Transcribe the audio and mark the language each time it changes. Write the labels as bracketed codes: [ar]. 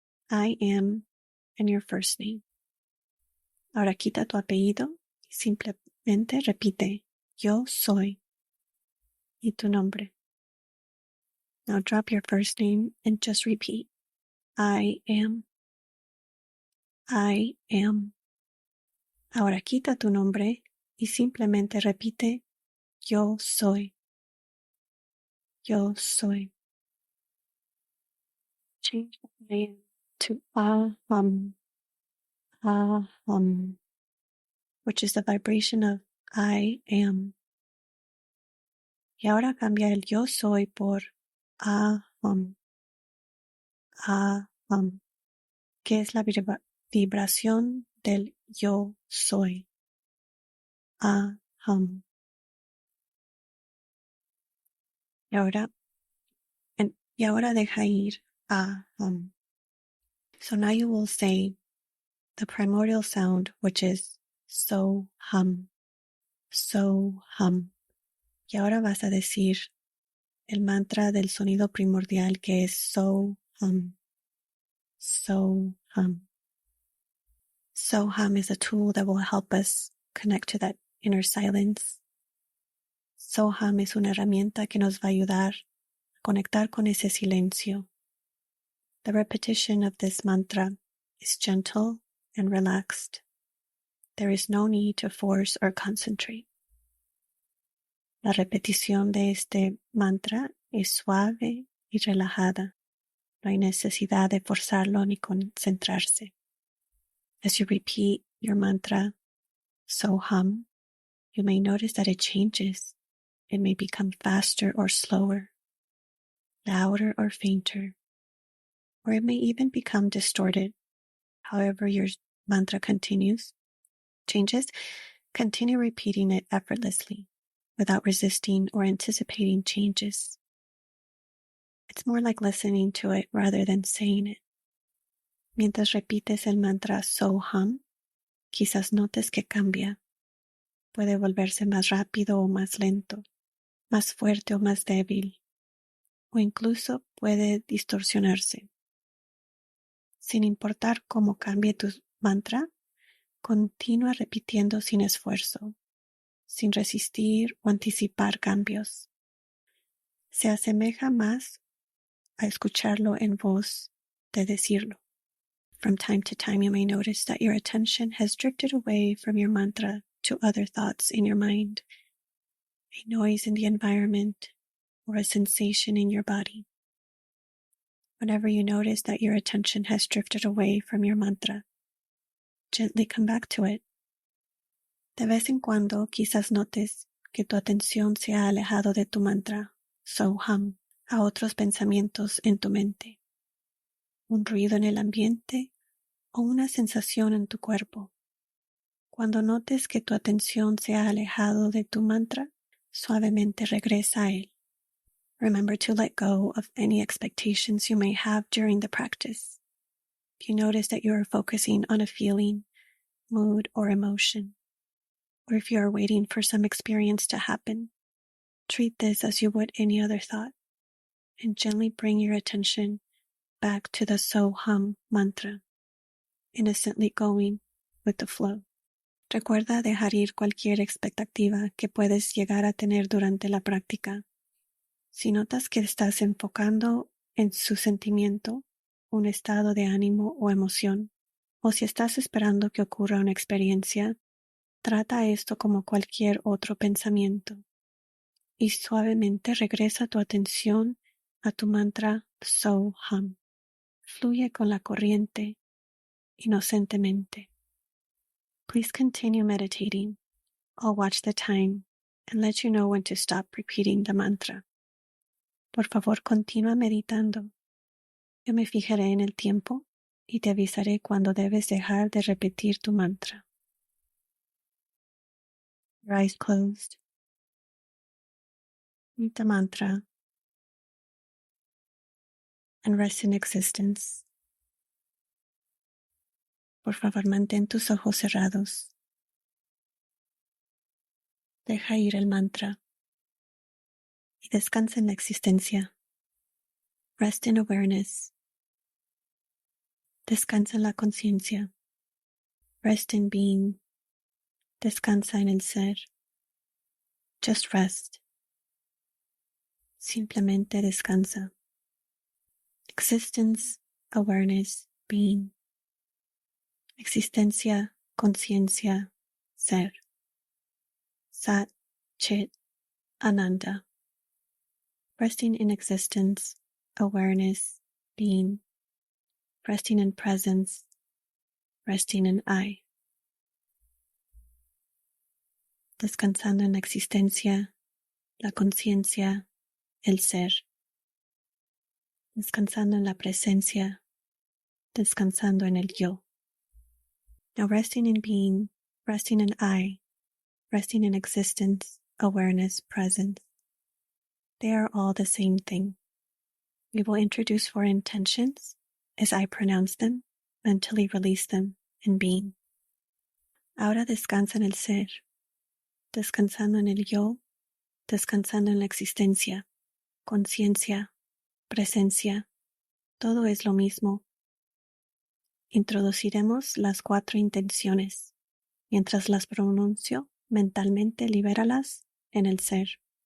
[en] I am and your first name. [es] Ahora quita tu apellido y simplemente repite. Yo soy. Y tu nombre. [en] Now drop your first name and just repeat. I am. I am. [es] Ahora quita tu nombre y simplemente repite. Yo soy. Yo soy. [en] Change the name to aham, aham, which is the vibration of I am. [es] Y ahora cambia el yo soy por aham, aham, que es la vibración del yo soy. [sa] Aham. [es] Y ahora deja ir aham. [en] So now you will say the primordial sound, which is so hum, so hum. [es] Y ahora vas a decir el mantra del sonido primordial que es so hum, so hum. [en] So hum is a tool that will help us connect to that inner silence. [es] So hum es una herramienta que nos va a ayudar a conectar con ese silencio. [en] The repetition of this mantra is gentle and relaxed. There is no need to force or concentrate. [es] La repetición de este mantra es suave y relajada. No hay necesidad de forzarlo ni concentrarse. [en] As you repeat your mantra, so hum, you may notice that it changes. It may become faster or slower, louder or fainter, or it may even become distorted. However your mantra changes, continue repeating it effortlessly, without resisting or anticipating changes. It's more like listening to it rather than saying it. [es] Mientras repites el mantra so hum, quizás notes que cambia. Puede volverse más rápido o más lento, más fuerte o más débil, o incluso puede distorsionarse. Sin importar cómo cambie tu mantra, continúa repitiendo sin esfuerzo, sin resistir o anticipar cambios. Se asemeja más a escucharlo en voz de decirlo. [en] From time to time, you may notice that your attention has drifted away from your mantra to other thoughts in your mind, a noise in the environment, or a sensation in your body. Whenever you notice that your attention has drifted away from your mantra, gently come back to it. [es] De vez en cuando, quizás notes que tu atención se ha alejado de tu mantra, so hum, a otros pensamientos en tu mente, un ruido en el ambiente o una sensación en tu cuerpo. Cuando notes que tu atención se ha alejado de tu mantra, suavemente regresa a él. [en] Remember to let go of any expectations you may have during the practice. If you notice that you are focusing on a feeling, mood, or emotion, or if you are waiting for some experience to happen, treat this as you would any other thought, and gently bring your attention back to the so hum mantra, innocently going with the flow. [es] Recuerda dejar ir cualquier expectativa que puedes llegar a tener durante la práctica. Si notas que estás enfocando en su sentimiento, un estado de ánimo o emoción, o si estás esperando que ocurra una experiencia, trata esto como cualquier otro pensamiento y suavemente regresa tu atención a tu mantra so hum. Fluye con la corriente, inocentemente. [en] Please continue meditating. I'll watch the time and let you know when to stop repeating the mantra. [es] Por favor, continúa meditando. Yo me fijaré en el tiempo y te avisaré cuando debes dejar de repetir tu mantra. [en] Your eyes closed. Read the mantra and rest in existence. [es] Por favor, mantén tus ojos cerrados. Deja ir el mantra y descansa en la existencia. [en] Rest in awareness. [es] Descansa en la conciencia. [en] Rest in being. [es] Descansa en el ser. [en] Just rest. [es] Simplemente descansa. [en] Existence, awareness, being. [es] Existencia, conciencia, ser. [en] Sat, Chit, Ananda. Resting in existence, awareness, being. Resting in presence, resting in I. [es] Descansando en la existencia, la conciencia, el ser. Descansando en la presencia, descansando en el yo. [en] Now resting in being, resting in I, resting in existence, awareness, presence. They are all the same thing. We will introduce 4 intentions as I pronounce them, mentally release them in being. [es] Ahora descansa en el ser, descansando en el yo, descansando en la existencia, conciencia, presencia, todo es lo mismo. Introduciremos las 4 intenciones. Mientras las pronuncio, mentalmente libéralas en el ser.